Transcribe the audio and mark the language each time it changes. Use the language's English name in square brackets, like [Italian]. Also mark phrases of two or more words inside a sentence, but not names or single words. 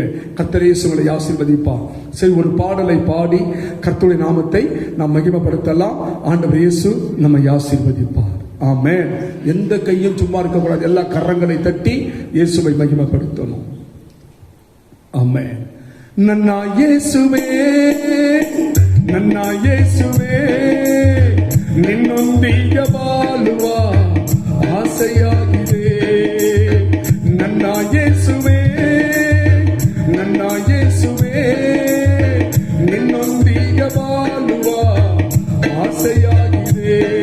[Tamil] கர்த்தர் இயேசு உங்களை ஆசீர்வதிப்பார். சரி, ஒரு பாடலை பாடி கர்த்தருடைய நாமத்தை நாம் மகிமைப்படுத்தலாம். ஆண்டவர் இயேசு நம்மை ஆசீர்வதிப்பார். ஆமென். எந்த கையும் சும்மா இருக்கக்கூடாது. எல்லா கரங்களை தட்டி இயேசுவை மகிமைப்படுத்தணும். ஆமென். [Kannada] ನನ್ನ ಯೇಸುವೇ, ನನ್ನ ಯೇಸುವೇ, ನಿನ್ನೊಂದಿಗೆ ಬಾಳುವ ಆಸೆಯಾಗಿದೆ. ನನ್ನ ಯೇಸುವೇ, ನನ್ನ ಯೇಸುವೇ, ನಿನ್ನೊಂದಿಗೆ ಬಾಳುವ ಆಸೆಯಾಗಿದೆ.